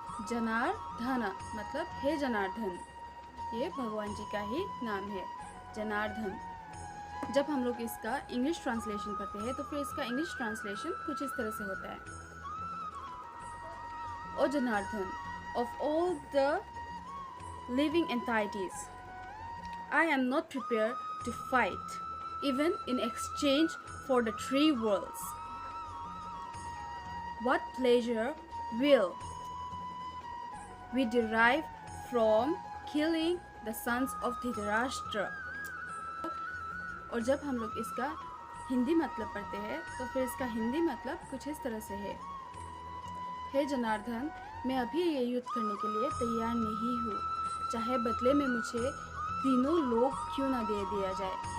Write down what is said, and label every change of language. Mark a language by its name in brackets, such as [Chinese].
[Hindi] जनार्दन मतलब हे जनार्दन, ये भगवान जी का ही नाम है, जनार्दन। जब हम लोग इसका इंग्लिश ट्रांसलेशन पढ़ते हैं तो फिर इसका इंग्लिश ट्रांसलेशन कुछ इस तरह से होता है। [English] ओ Janardan, of all the living entities, I am not prepared to fight even in exchange for the 3 worlds. What pleasure will we derive from killing the sons of Dhritarashtra? [Hindi] और जब हम लोग इसका हिंदी मतलब पढ़ते हैं तो फिर इसका हिंदी मतलब कुछ इस तरह से है। हे जनार्दन, मैं अभी ये युद्ध करने के लिए तैयार नहीं हूँ, चाहे बदले में मुझे तीनों लोग क्यों ना दे दिया जाए।